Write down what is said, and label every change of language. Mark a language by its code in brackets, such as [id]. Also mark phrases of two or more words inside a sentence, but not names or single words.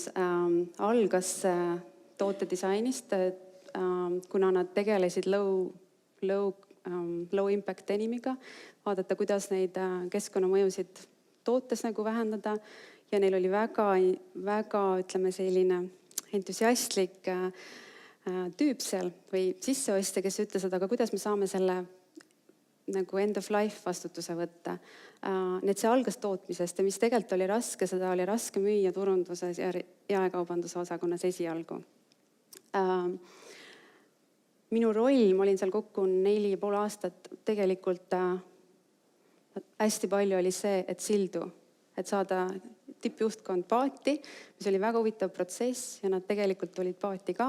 [et] Algas tootedisainist, kuna nad tegelesid [en] low impact [et] denimiga, vaadata, kuidas neid keskkonnamõjusid tootes nagu vähendada. Ja neil oli väga, ütleme, selline entusiastlik tüüp seal või sisseostja, kes ütles, et aga kuidas me saame selle nagu [en] end of life [et] vastutuse võtta. Nii et see algas tootmisest ja mis tegelikult oli raske, seda oli raske müüa turunduses ja jaekaubanduse osakonnas esialgu. Minu roll, ma olin seal kokku 4,5 aastat, tegelikult hästi palju oli see, et sildu, et saada tippjuhtkond paati, mis oli väga huvitav protsess ja nad tegelikult tulid paati ka.